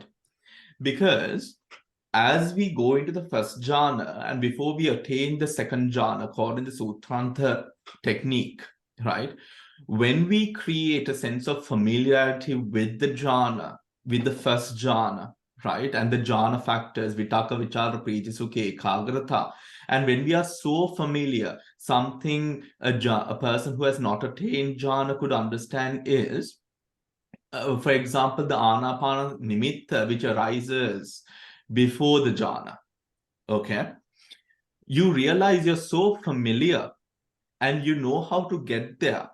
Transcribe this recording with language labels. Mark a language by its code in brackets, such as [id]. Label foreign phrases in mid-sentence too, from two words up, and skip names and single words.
[en] Because as we go into the first jhana and before we attain the second jhana, according to the Sutranta technique, right? When we create a sense of familiarity with the jhana, with the first jhana, right? And the jhana factors, [sa] वितक विचार प्रीति सुख एकाग्रता. [en] And when we are so familiar, something a person who has not attained jhana could understand is, for example, the [pi] anapana nimitta, [en] which arises before the jhana. Okay. You realize you're so familiar and you know how to get there.